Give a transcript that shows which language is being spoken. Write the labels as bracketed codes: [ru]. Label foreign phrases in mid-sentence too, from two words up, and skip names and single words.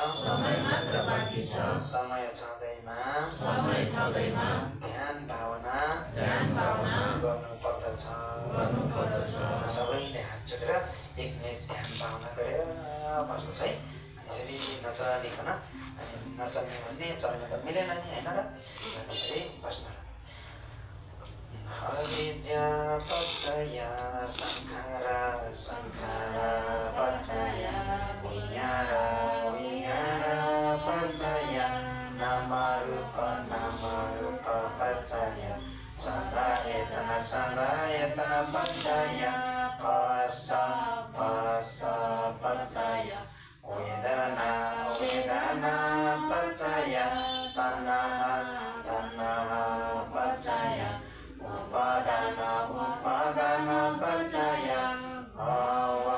[ne] समय छँदैमा ध्यान भावना गर्नुपर्दछ। सबैले हात जोडेर एक मिनट ध्यान भावना गरेर बस्नुहोस् है। यसरी नचलिकन नचल्ने भन्ने चल्न त मिलेन नि होइन र, त्यसरी बस्नु। [pi] अविद्या पच्चय संखारा संखारा पच्चय विज्ञाना विज्ञाना पच्चय नामरूप पच्चय सदायतन सदायतन पच्चय phassa phassa paccaya vedana vedana paccaya tannaha tannaha paccaya upadana upadana paccaya bhava